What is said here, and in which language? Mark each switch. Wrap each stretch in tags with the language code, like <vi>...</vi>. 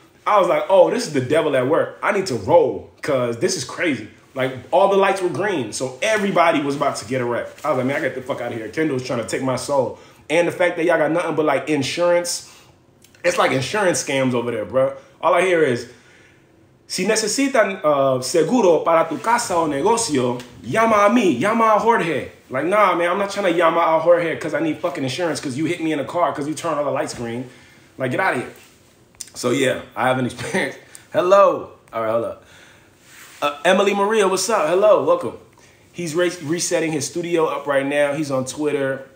<en>I was like, oh, this is the devil at work. I need to roll because this is crazy. Like, all the lights were green, so everybody was about to get a wreck. I was like, man, I got the fuck out of here. Kendall's trying to take my soul. And the fact that y'all got nothing but, like, insurance. It's like insurance scams over there, bro. All I hear is,</en> <es>si necesitan seguro para tu casa o negocio, llama a mí, llama a Jorge.</es> <en>Like, nah, man, I'm not trying to</en> <es>llama a Jorge</es> <en>because I need fucking insurance because you hit me in a car because you turned all the lights green. Like, get out of here. So, yeah, I have an experience. Hello. All right, hold up. Emily Maria, what's up? Hello, welcome. He's resetting his studio up right now. He's on Twitter.</en>